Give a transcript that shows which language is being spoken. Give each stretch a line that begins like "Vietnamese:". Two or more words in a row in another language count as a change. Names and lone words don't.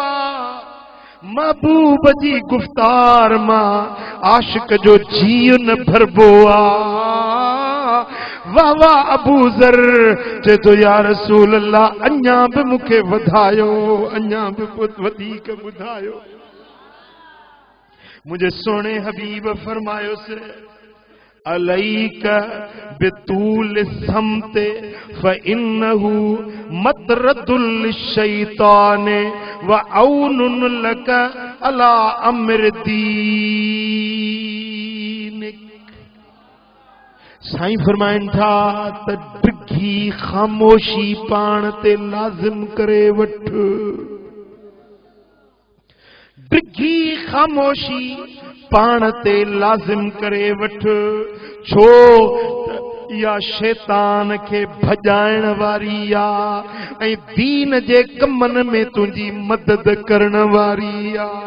Sindhi: महबूब जी गुफ्तार मां आशिक जो जीव न भरबो आ। वाह वाह अबू ज़र चए तो
Arabic: يا رسول الله
Sindhi: अञा बि मूंखे वधायो, अञा बि वधीक ॿुधायो। मुंहिंजे सोणे हबीब फरमायोसि
Arabic: عليك بطول الصمت فإنه مطردة للشيطان وعون لك على أمر دينك.
Sindhi: साईं फरमाइन था त डिघी खामोशी पाण ते लाज़िम करे वठ। डिघी खामोशी पाण ते लाज़िम करे वठ। छो या शैतान के भजाइण वारी आ ऐं दीन जे कमन में तुंहिंजी मदद करण वारी आ।